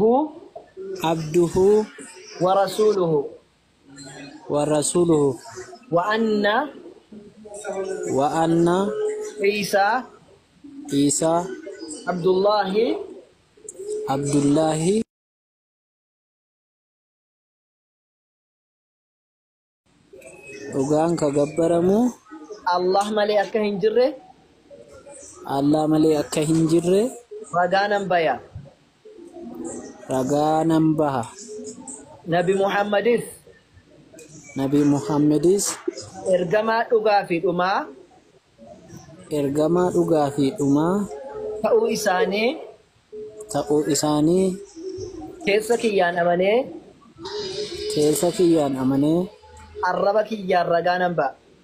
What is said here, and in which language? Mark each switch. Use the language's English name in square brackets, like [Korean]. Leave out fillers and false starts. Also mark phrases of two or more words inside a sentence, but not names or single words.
[Arabic] عبده ورسوله ورسوله وأن عيسى عيسى عبد الله عبد الله [Oromo] dhugaan ka gabbaramu Allah malee akka hin jirre Allah malee akka hin jirre ragaa nan baha ragaa nan baha. [Arabic] نبي محمد [Oromo] Nabi Muhammadis ergamaa dhugaa fi dhumaa ergamaa dhugaa fi dhumaa ta'uu isaanii keessa kiyyaan amanee arraba kiyyaan ragaa nan ba'a.